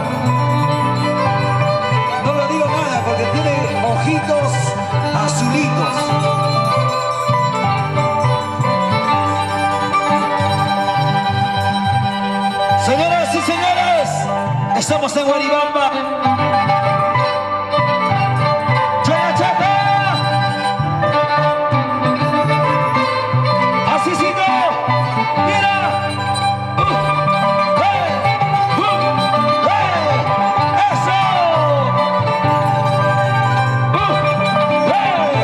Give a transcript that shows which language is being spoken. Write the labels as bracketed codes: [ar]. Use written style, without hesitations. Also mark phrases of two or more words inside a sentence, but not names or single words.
[es] No le digo nada porque tiene ojitos azulitos. Señoras y señores, estamos en Guaribamba. ¡Chaya, chaya! Así sí no. Mira. ¡Hey! ¡Hey! ¡Eso! ¡Hey!